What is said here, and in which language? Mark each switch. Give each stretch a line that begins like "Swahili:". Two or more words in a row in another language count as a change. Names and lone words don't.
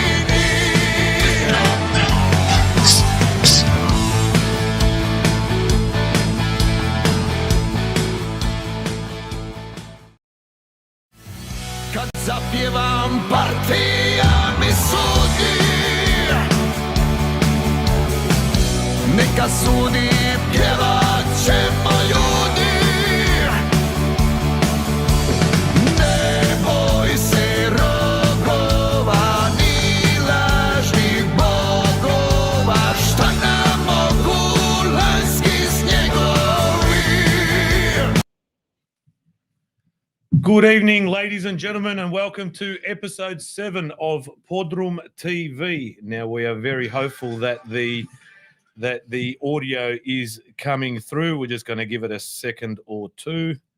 Croatian: Kad zapjevam partija mi sudi, neka sudi, pjevat ćemo ljudi. Ne boj se rogova ni lažnih bogova, šta nam mogu lanjski snjegovi.
English: Good evening, ladies and gentlemen, and welcome to episode 7 of PodroomTV. Now, we are very hopeful that the audio is coming through. We're just going to give it a second or two.